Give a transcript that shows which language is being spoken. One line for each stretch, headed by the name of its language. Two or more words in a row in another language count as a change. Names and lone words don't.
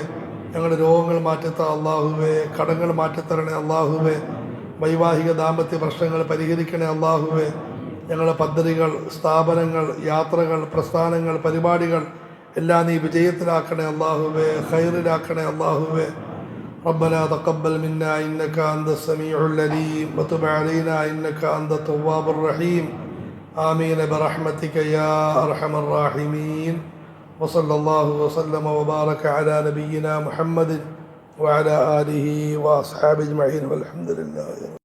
Malayalam: ഞങ്ങളുടെ രോഗങ്ങൾ മാറ്റിത്ത അല്ലാഹുവേ. കടങ്ങൾ മാറ്റിത്തരണേ അല്ലാഹുവേ. വൈവാഹിക ദാമ്പത്യ പ്രശ്നങ്ങൾ പരിഹരിക്കണേ അല്ലാഹുവേ. ഞങ്ങളുടെ പദ്ധതികൾ, സ്ഥാപനങ്ങൾ, യാത്രകൾ, പ്രസ്ഥാനങ്ങൾ, പരിപാടികൾ എല്ലാം നീ വിജയത്തിലാക്കണേ അല്ലാഹുവേ. ഖൈറിലാക്കണേ അല്ലാഹുവേ.
Arabic: ربنا تقبل منا إنك أنت السميع العليم وتب علينا إنك أنت التواب الرحيم. آمين برحمتك يا أرحم الراحمين. وصلى الله وسلم وبارك على نبينا محمد وعلى آله وأصحابه أجمعين والحمد لله.